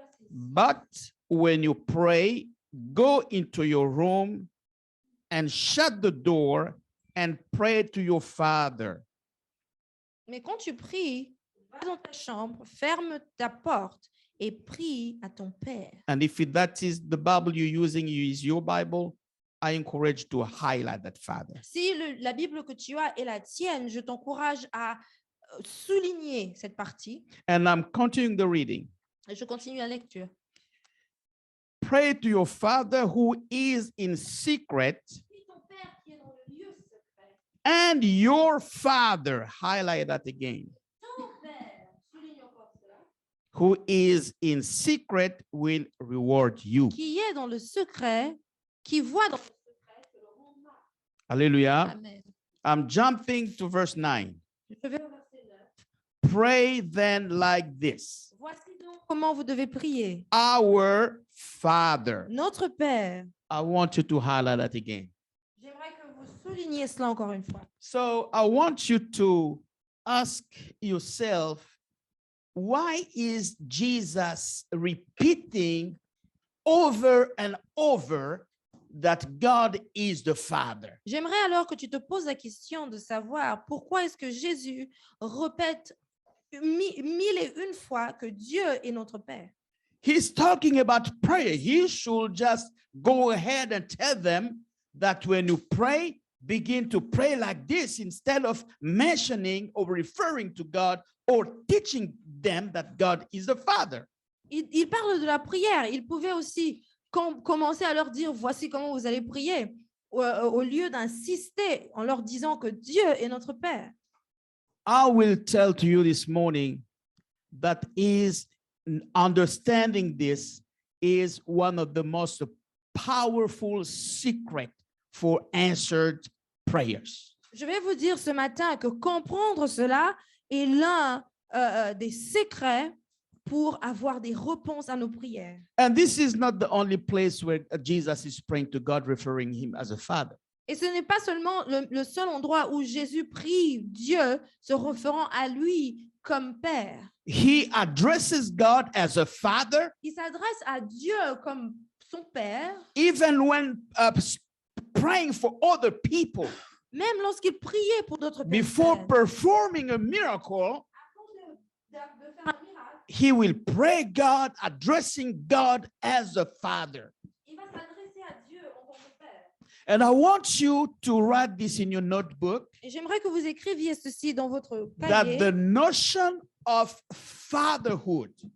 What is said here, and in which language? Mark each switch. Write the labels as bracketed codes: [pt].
[en] But when you pray, go into your room and shut the door and pray to your Father. [fr] Mais quand tu pries, va dans ta chambre, ferme ta porte et prie à ton Père. [en] And if that is the Bible you're using, you use your Bible, I encourage to highlight that Father. [fr] Si la Bible que tu as est la tienne, je t'encourage à souligner cette partie. [en] And I'm continuing the reading. [fr] Et je continue la lecture. [en] Pray to your Father who is in secret, [fr] Prie ton Père qui est dans le lieu secret. [en] and your Father, highlight that again, [fr] Ton Père, souligne encore cela, [en] who is in secret will reward you. [fr] qui est dans le secret, qui voit dans le secret, te le rendra. Hallelujah. Amen. [en] I'm jumping to verse 9. [fr] Je vais au verset 9. [en] Pray then like this. [fr] Voici donc comment vous devez prier. [en] Our Father. [fr] Notre Père. [en] I want you to highlight that again. [fr] J'aimerais que vous souligniez cela encore une fois. [en] So I want you to ask yourself, why is Jesus repeating over and over that God is the Father? [fr] J'aimerais alors que tu te poses la question de savoir pourquoi est-ce que Jésus répète mille et une fois que Dieu est notre Père. [en] He's talking about prayer. He should just go ahead and tell them that when you pray, begin to pray like this instead of mentioning or referring to God or teaching them that God is the Father. [fr] Il parle de la prière. Il pouvait aussi commencer à leur dire, voici comment vous allez prier, au lieu d'insister en leur disant que Dieu est notre Père. [en] I will tell to you this morning that is understanding this is one of the most powerful secrets for answered prayers. [fr] Je vais vous dire ce matin que comprendre cela est l'un des secrets pour avoir des réponses à nos prières. [en] And this is not the only place where Jesus is praying to God, referring him as a father. [fr] Et ce n'est pas seulement le seul endroit où Jésus prie Dieu se référant à lui comme Père. [en] He addresses God as a father, [fr] Il s'adresse à Dieu comme son Père, [en] even when praying for other people. [fr] même lorsqu'il priait pour d'autres [en] Before [fr] personnes. [en] performing a miracle, [fr] Avant de faire un miracle, [en] he will pray God, addressing God as a father. [fr] il va s'adresser à Dieu en tant que Père. [en] And I want you to write this in your notebook, [fr] Et j'aimerais que vous écriviez ceci dans votre [en] that [fr] cahier, [en] the notion of fatherhood